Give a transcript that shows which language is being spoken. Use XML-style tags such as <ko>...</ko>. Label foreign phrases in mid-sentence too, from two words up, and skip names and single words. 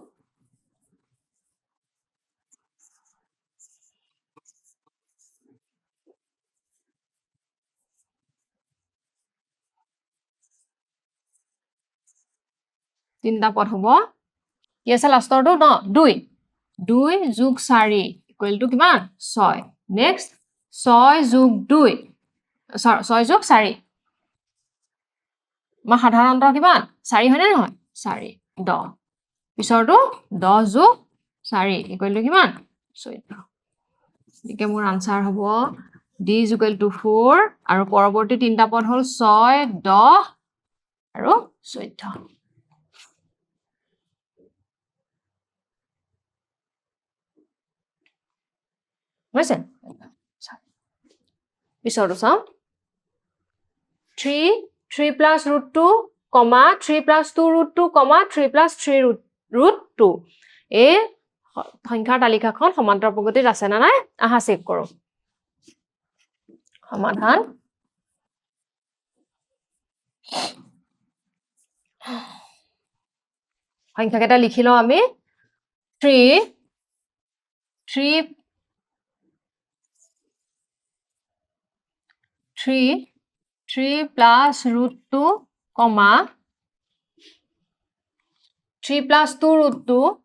<as>তিনটা পদ হ'ব কি আছে লাষ্টৰটো ন 2 2 যোগ 4</as> <en>equal to</en> <as>কিমান 6 next 6 যোগ 2 6 যোগ 4 মা সাধাৰণ অন্তৰ কিমান 4 হয়নে নহয় 4 10 পিছৰটো 10 যোগ 4</as> <en>equal to</en> <as>কিমান 14 গতিকে মোৰ আনসাৰ হ'ব</as> <en>d is equal to</en> <as>4 আৰু পৰৱৰ্তী তিনটা পদ হল 6 10 আৰু 14 হৈছে পিছৰটো চাওঁ</as> <en>3 plus root 2 comma 3 plus 2 root 2 comma 3 plus 3 root 2</en> <as>এই সংখ্যাৰ তালিকাখন সমান্তৰ প্ৰগতিত আছে না নাই আহা চেক কৰো সমাধান সংখ্যাকেইটা লিখি লওঁ আমি</as> <en>3 plus root 2 comma 3 plus 2 root 2</en>